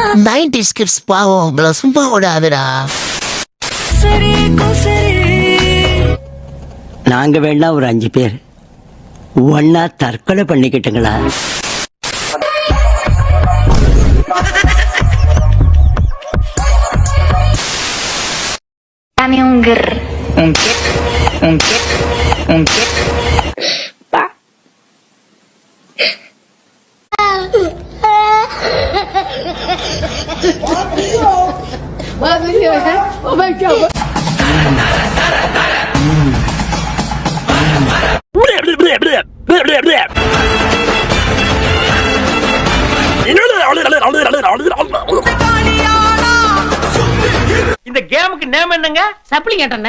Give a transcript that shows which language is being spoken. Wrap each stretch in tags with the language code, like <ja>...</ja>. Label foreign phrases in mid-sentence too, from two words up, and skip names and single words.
<ta>90s kids பாவம் உங்களை சும்மா விடாதுடா. நாங்க வேணா ஒரு 5 பேர் ஒன்னா தற்கொலை பண்ணிக்கிட்டுங்களா?</ta> <es>Dame un grr. Un qué. Un qué. Un qué. Pa.</es> <en>Oh my God.</en> <ta>இந்த கேமுக்கு நேம் என்னங்க? சப்ளிங் ஆட்டம்ண்ணே.</ta>